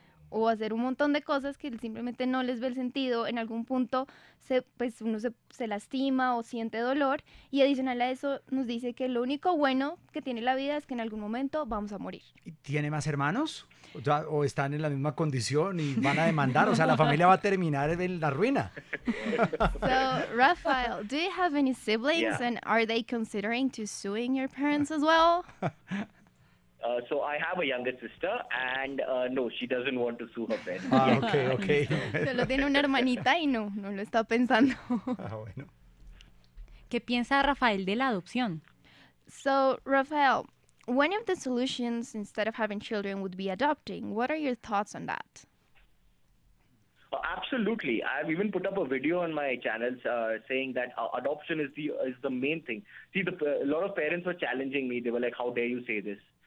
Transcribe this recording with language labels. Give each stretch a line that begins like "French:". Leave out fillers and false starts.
Spanish: O hacer un montón de cosas que él simplemente no les ve el sentido, en algún punto uno se lastima o siente dolor, y adicional a eso nos dice que lo único bueno que tiene la vida es que en algún momento vamos a morir. ¿Tiene más hermanos? ¿O están en la misma condición y van a demandar? O sea, la familia va a terminar en la ruina.
English: So, Rafael, do you have any siblings, and are they considering to suing your parents as well? So I have a younger sister, and no, she doesn't want to sue her parents. Okay.
Spanish: Solo tiene una hermanita y no lo está pensando. Bueno. ¿Qué piensa Rafael de la adopción?
English: So, Rafael, one of the solutions instead of having children would be adopting. What are your thoughts on that? Absolutely. I've even put up a video on my channels saying that adoption is the main thing. See, a lot of parents were challenging me. They were like, "How dare you say this?"